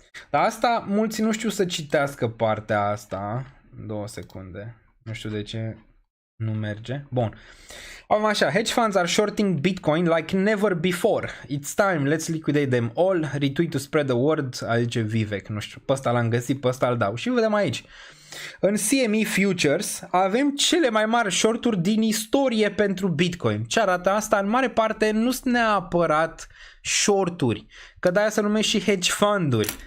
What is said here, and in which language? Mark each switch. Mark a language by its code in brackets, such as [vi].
[ro] Dar asta, mulți nu știu să citească partea asta. 2 secunde, nu știu de ce nu merge. Bun. Avem așa, [en] hedge funds are shorting Bitcoin like never before. It's time, let's liquidate them all. Retweet to spread the word, [ro] zice Vivek, nu știu, pe ăsta l-am găsit, pe ăsta îl dau. Și vedem aici. În CME Futures avem cele mai mari shorturi din istorie pentru Bitcoin. Ce arată asta? În mare parte nu sunt neapărat shorturi, că de-aia se numește și hedge funduri.